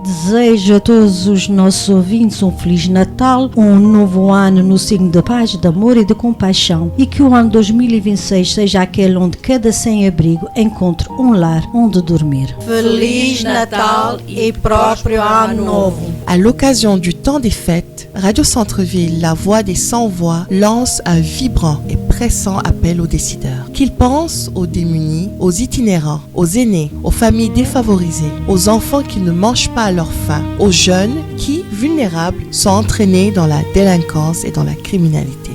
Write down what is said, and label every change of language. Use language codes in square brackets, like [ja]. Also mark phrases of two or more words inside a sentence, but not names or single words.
[pt] Desejo a todos os nossos ouvintes um Feliz Natal, um novo ano no signo de paz, de amor e de compaixão, e que Que o ano 2026 seja aquele onde cada sem-abrigo encontre um lar onde dormir. Feliz Natal e próspero Ano Novo. [fr] À l'occasion du temps des fêtes, Radio Centre-Ville, la voix des sans-voix, lance un vibrant et pressant appel aux décideurs. Qu'ils pensent aux démunis, aux itinérants, aux aînés, aux familles défavorisées, aux enfants qui ne mangent pas à leur faim, aux jeunes qui, vulnérables, sont entraînés dans la délinquance et dans la criminalité.